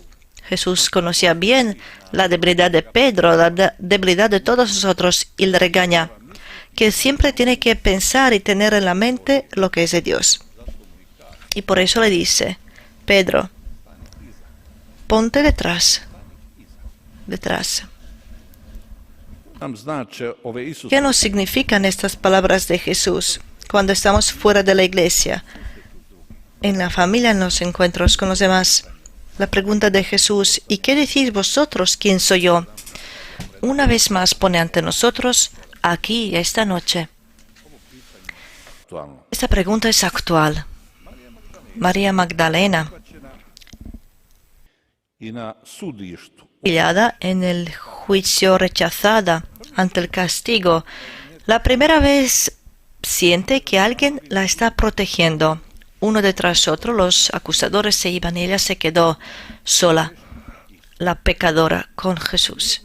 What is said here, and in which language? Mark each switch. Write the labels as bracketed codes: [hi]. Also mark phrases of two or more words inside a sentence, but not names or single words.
[es] Jesús conocía bien la debilidad de Pedro, la debilidad de todos nosotros, y le regaña que siempre tiene que pensar y tener en la mente lo que es de Dios. Y por eso le dice: Pedro, ponte detrás. [hr] nam znače ove Isus [es] ¿Qué nos significan estas palabras de Jesús cuando estamos fuera de la iglesia, en la familia, en los encuentros con los demás? La pregunta de Jesús: ¿y qué decís vosotros? ¿Quién soy yo? Una vez más pone ante nosotros, aquí, esta noche. [hr] aktualno. [es] Esta pregunta es actual. María Magdalena, [hr] I na sudištu [es] pillada en el juicio, rechazada ante el castigo, la primera vez siente que alguien la está protegiendo. Uno detrás de otro, los acusadores se iban y ella se quedó sola, la pecadora, con Jesús.